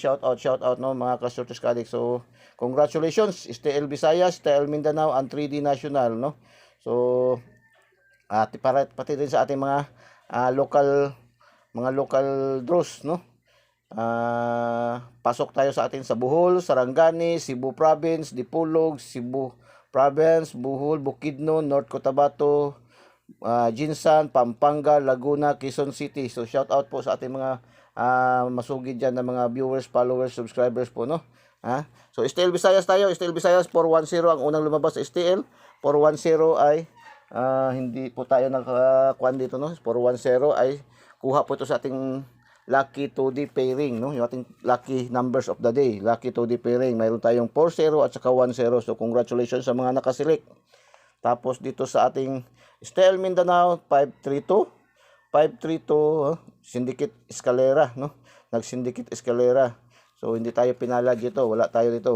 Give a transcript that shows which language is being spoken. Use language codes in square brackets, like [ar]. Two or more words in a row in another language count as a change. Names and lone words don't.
[en] Shout out, [tl] no, mga kasortes kaadik. [en] So congratulations, [tl] STL Visayas, STL Mindanao, and 3D National, no? So pati din sa ating mga local draws, no? Pasok tayo sa atin sa Bohol, Sarangani, Cebu Province, Dipolog, Cebu Province, Bohol, Bukidnon, North Cotabato, Jinsan, Pampanga, Laguna, Quezon City. So [en] shout out [tl] po sa ating mga masugid dyan na mga [en] viewers, followers, subscribers [tl] po, no? So STL Visayas tayo, STL Visayas 410 ang unang lumabas sa STL. 410 ay hindi po tayo nakakuan dito, no? 410 ay kuha po ito sa ating [en] lucky 2D pairing, [tl] no? Yung ating [en] lucky numbers of the day, lucky 2D pairing. [tl] Mayroon tayong 40 at saka 10. [en] So congratulations [tl] sa mga nakaselect. Tapos dito sa ating STL Mindanao 532 Syndicate Escalera, no? Nag-Syndicate Escalera. So hindi tayo pinala dito, wala tayo dito.